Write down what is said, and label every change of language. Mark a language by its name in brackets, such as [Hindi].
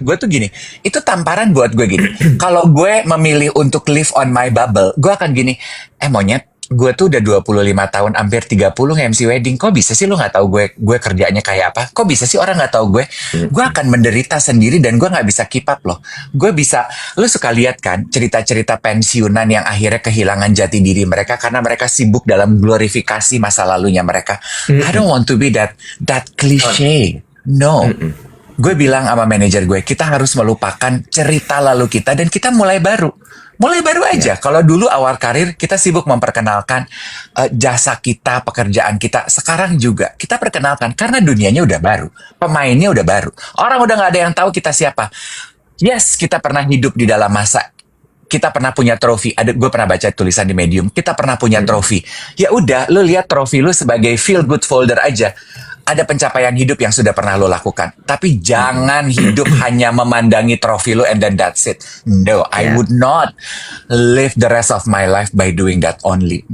[Indonesian] Gue tuh gini, itu tamparan buat gue gini. Kalau gue memilih untuk [English] live on my bubble, [Indonesian] gue akan gini, monyet, gue tuh udah 25 tahun, hampir 30 nge-MC wedding. Kok bisa sih lu nggak tahu gue kerjanya kayak apa? Kok bisa sih orang nggak tahu gue? Gue akan menderita sendiri dan gue nggak bisa [English] keep up [Indonesian] loh. Gue bisa, lu suka lihat kan cerita-cerita pensiunan yang akhirnya kehilangan jati diri mereka karena mereka sibuk dalam glorifikasi masa lalunya mereka. [English] I don't want to be that cliche. [Indonesian] No. Gue bilang sama manajer gue, kita harus melupakan cerita lalu kita dan kita mulai baru. Mulai baru aja. Kalau dulu awal karir kita sibuk memperkenalkan jasa kita, pekerjaan kita. Sekarang juga kita perkenalkan karena dunianya udah baru, pemainnya udah baru. Orang udah nggak ada yang tahu kita siapa. Yes, kita pernah hidup di dalam masa. Kita pernah punya trofi. Gue pernah baca tulisan di Medium. Kita pernah punya trofi. Ya udah, lu lihat trofi lu sebagai [English] feel good folder [Indonesian] aja. Ada pencapaian hidup yang sudah pernah lo lakukan. Tapi jangan hidup hanya memandangi trofi lo [English] and then that's it. No, I would not live the rest of my life by doing that only.